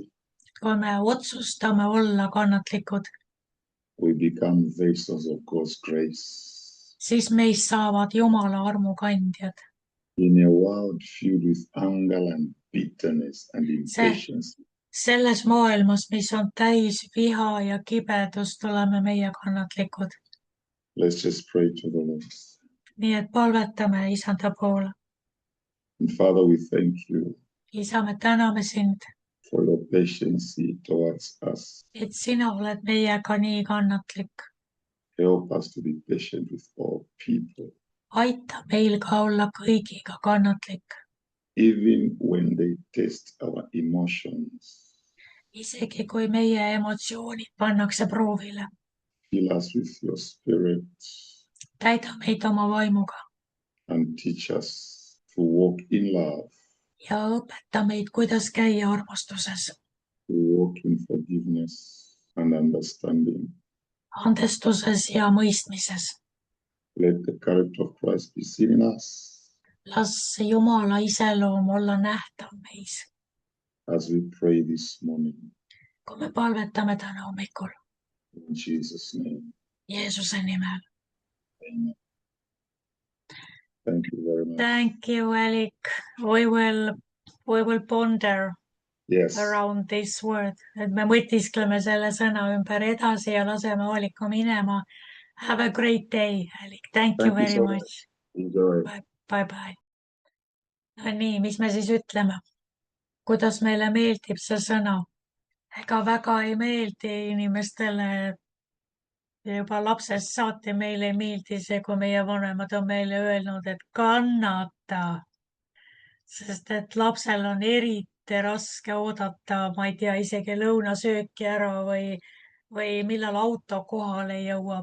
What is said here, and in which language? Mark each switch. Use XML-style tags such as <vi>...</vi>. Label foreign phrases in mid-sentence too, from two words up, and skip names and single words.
<et>kui me otsustame olla kannatlikud,</et> <en>we become vessels of God's grace.</en> <et>siis meist saavad Jumala armu kandjad.</et> <en>In a world filled with anger and bitterness and impatience,</en> <et>selles maailmas, mis on täis viha ja kibedust, oleme meie kannatlikud.</et> <en>let's just pray to the Lord.</en> <et>nii et palvetame Isanda poole.</et> <en>And Father, we thank you</en> <et>Isa, me täname sind,</et> <en>for your patience towards us.</en> <et>et sina oled meiega nii kannatlik.</et> <en>Help us to be patient with all people,</en> <et>aita meil ka olla kõigiga kannatlik,</et> <en>even when they test our emotions.</en> <et>isegi kui meie emotsioonid pannakse proovile.</et> <en>Fill us with your spirit</en> <et>täida meid oma vaimuga</et> <en>and teach us to walk in love,</en> <et>ja õpeta meid, kuidas käia armastuses,</et> <en>to walk in forgiveness and understanding.</en> <et>andestuses ja mõistmises.</et> <en>Let the character of Christ be seen in us</en> <et>las Jumala iseloom olla nähtav meis,</et> <en>as we pray this morning.</en> <et>kui me palvetame täna hommikul</et> <en>In Jesus' name,</en> <et>Jeesuse nimel.</et> <en>amen. Thank you very much. Thank you, Elik. We will ponder Yes. around this word,</en> <et>et me mõtiskleme selle sõna ümber edasi ja laseme hooliku minema.</et> <en>Have a great day, Elik. Thank you very so much. Enjoy. Bye.</en> <et>No nii, mis me siis ütleme? Kuidas meile meeldib see sõna? Ega väga ei meeldi inimestele, juba lapsest saati meile ei meeldi see, kui meie vanemad on meile öelnud, et kannata. Sest et lapsel on eriti raske oodata, ma ei tea, isegi lõunasööki ära või millal auto kohale jõuab.</et>